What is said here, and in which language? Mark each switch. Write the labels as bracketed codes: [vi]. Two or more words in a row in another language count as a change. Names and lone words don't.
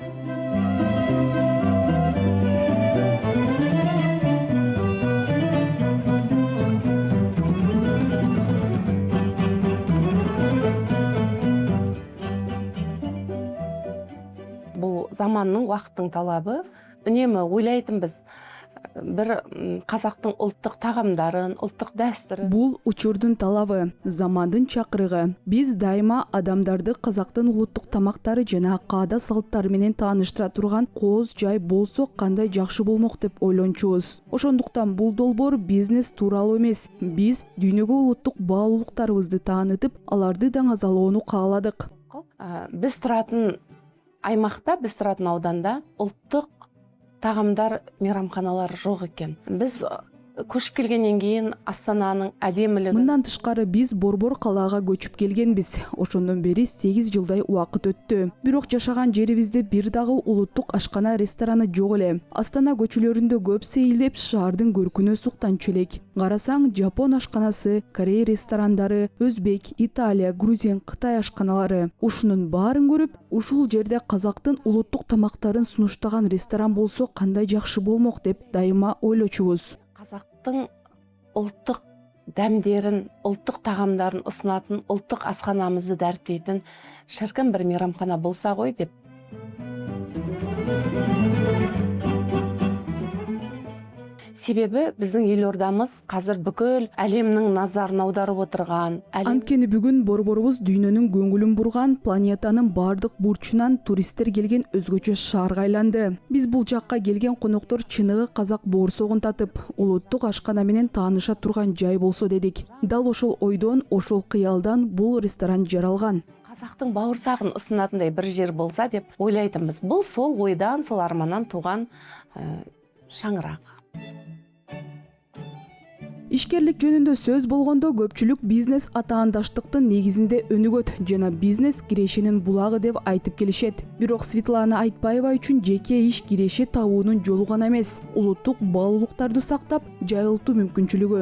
[kk] Бул заманның, вакыттын талабы. Үнемі ойлайтынбыз, бір қазақтың ұлттық тағамдарын, ұлттық дәстүрін. [ky] Бул учурдун талабы, замандын чакырыгы. Биз дайыма адамдарды казактын улуттук тамактары жана каада салттары менен тааныштыра турган кооз жай болсо кандай жакшы болмок деп ойлончубуз. Ошондуктан бул долбоор бизнес тууралуу эмес. Биз дүйнөгө улуттук баалуулуктарыбызды таанытып, аларды даңазалоону кааладык. [kk] Биз туратын аймакта, биз туратын ауданда ұлттық тағамдар, мейрамханалар жоқ екен. Біз көшүп келгенден кейін Астананың әдемілігі. [ky] Мындан тышкары биз Борбор калаага көчүп келгенбиз. Ошондон бери 8 жылдай убакыт өттү. Бирок жашаган жерибизде бир дагы улуттук ашкана рестораны жок эле. Астана көчөлөрүндө көп сейилдеп, шаардын көркүнө суктанчу элек. Карасаң, Жапон ашканасы, Корей ресторандары, Өзбек, Италия, Грузин, Кытай ашканалары. Ушунун баарын көрүп, ушул жерде казактын улуттук тамактарын сунуштаган ресторан болсо кандай жакшы болмок деп дайыма ойлочубуз. [kk] Қазақтың ұлттық дәмдерін, ұлттық тағамдарын ұсынатын, ұлттық асханамызды дәріптейтін шіркін бір мейрамхана болса ғой деп. Себебі біздің елордамыз қазір бүкіл әлемнің назарын аударып отырған. [ky] Анткени бүгүн борборубуз дүйнөнүн көңүлүн бурган, планетанын бардык бурчунан туристтер келген өзгөчө шаарга айланды. Биз бул жакка келген коноктор чыныгы казак боорсогун татып, улуттук ашкана менен тааныша турган жай болсо дедик. Дал ошол ойдон, ошол кыялдан бул ресторан жаралган. [kk] Қазақтың бауырсағын ұсынатындай бір жер болса деп ойлайтынбыз. Бұл сол ойдан, сол арманнан туған шаңырақ. [ky] Ишкерлик жөнүндө сөз болгондо көпчүлүк бизнес атаандаштыктын негизинде өнүгөт жана бизнес кирешенин булагы деп айтып келишет. Бирок Светлана Айтпаева үчүн жеке иш киреше табуунун жолу гана эмес, улуттук баалуулуктарды сактап, жайылтуу мүмкүнчүлүгү.